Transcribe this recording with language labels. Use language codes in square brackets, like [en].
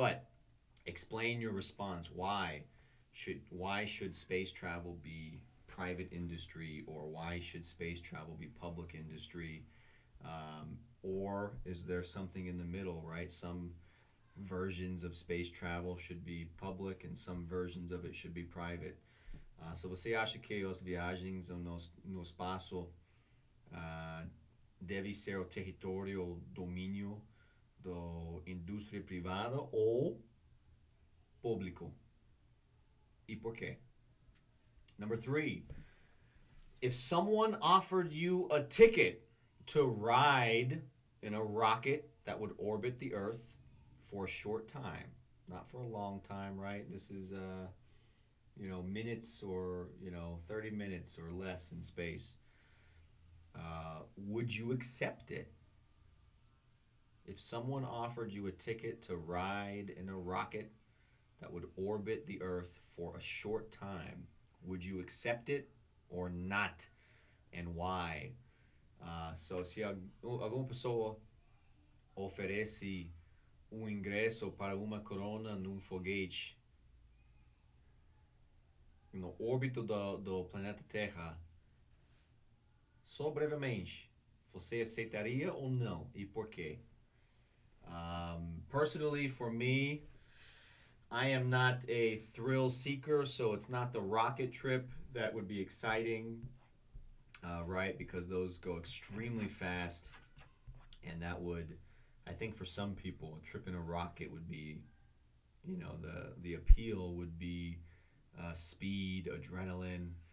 [en] But explain your response. Why should space travel be private industry, or why should space travel be public industry? Or is there something in the middle, right? Some versions of space travel should be public and some versions of it should be private. [pt] So você acha que as viagens no espaço deve ser o território ou domínio da indústria privada ou público? E por quê? [en] Number 3, if someone offered you a ticket to ride in a rocket that would orbit the Earth for a short time, not for a long time, right? This is minutes or 30 minutes or less in space. Would you accept it? If someone offered you a ticket to ride in a rocket that would orbit the Earth for a short time, would you accept it or not? And why? [pt] So, se alguma pessoa oferece ingresso para uma corona num foguete no órbito do planeta Terra, só brevemente, você aceitaria ou não? E por quê? [en] Personally, for me, I am not a thrill seeker, so it's not the rocket trip that would be exciting, right? Because those go extremely fast, and that would, I think, for some people, a trip in a rocket would be, the appeal would be speed, adrenaline.